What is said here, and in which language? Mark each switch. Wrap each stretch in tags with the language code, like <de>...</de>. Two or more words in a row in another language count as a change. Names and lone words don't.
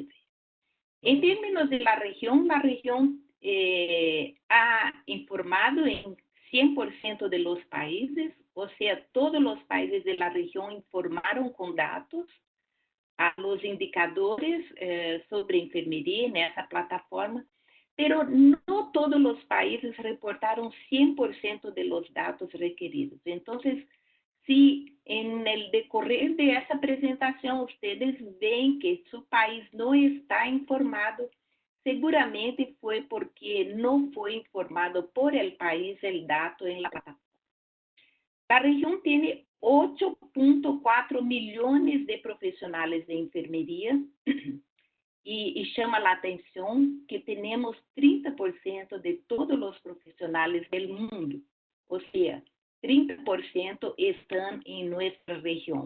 <pt>Em termos</pt> <es>de la</es> <pt>região</pt> <es>ha informado</es> <pt>em 100%</pt> <es>de los países,</es> <pt>ou seja, todos os países</pt> <es>de la</es> <pt>região informaram com dados</pt> <es>a los</es> <pt>indicadores sobre enfermeria nessa plataforma, pero não todos os países reportaram 100%</pt> <es>de los</es> <pt>dados requeridos. Então, se</pt> <es>en el</es> <pt>decorrer de essa apresentação ustedes veem que seu país não está informado, seguramente foi porque não foi informado</pt> <es>por el país el dato en la plataforma.</es> <pt>La região tem 8.4 milhões de profissionais de enfermeria e chama a atenção que temos 30% de todos os profissionais do mundo, ou seja, 30% estão em nossa região.</pt>